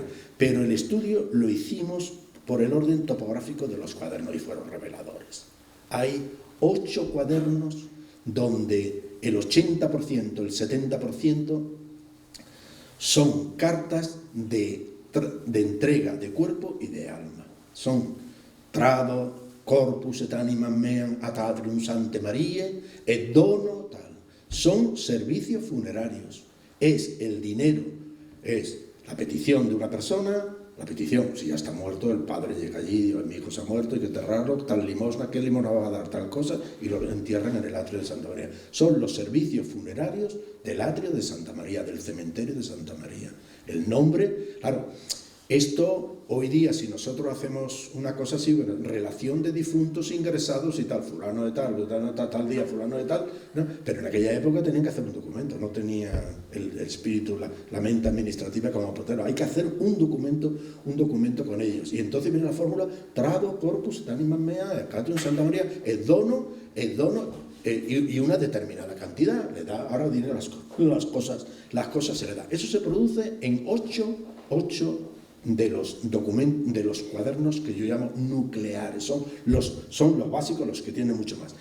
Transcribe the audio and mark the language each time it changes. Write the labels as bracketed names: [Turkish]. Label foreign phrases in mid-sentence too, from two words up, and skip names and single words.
[Spanish] Pero el estudio lo hicimos por el orden topográfico de los cuadernos y fueron reveladores. Hay 8 cuadernos donde el 80%, el 70% son cartas de entrega de cuerpo y de alma. [Latin] Son trado, corpus et animam meam ad atrium Sanctae Mariae et dono tal. [Spanish] Son servicios funerarios. Es el dinero, es la petición de una persona, la petición, si ya está muerto, el padre llega allí, mi hijo se ha muerto, hay que enterrarlo, tal limosna, ¿qué limosna va a dar? Tal cosa, y lo entierran en el atrio de Santa María. Son los servicios funerarios del atrio de Santa María, del cementerio de Santa María. El nombre, claro, esto hoy día, si nosotros hacemos una cosa así, bueno, relación de difuntos ingresados y tal, fulano de tal día, fulano de tal, ¿no? Pero en aquella época tenían que hacer un documento, no tenía el espíritu, la mente administrativa como Potero. Hay que hacer un documento con ellos. Y entonces viene la fórmula, [Latin] trado, corpus, et animam mea, atrium Santa María, [Spanish] el dono, y una determinada cantidad, le da ahora dinero las cosas se le da. Eso se produce en 8 de los cuadernos que yo llamo nucleares, son los básicos, los que tienen mucho más.